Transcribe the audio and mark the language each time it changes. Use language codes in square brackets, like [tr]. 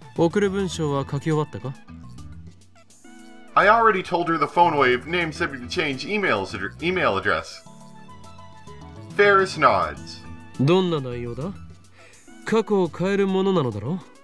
[ja] 送る文章は書き終わったか？ [en] I already told her the phone wave name subject to change email address. Faris nods. [ja] どんな内容だ？過去を変えるものなのだろう？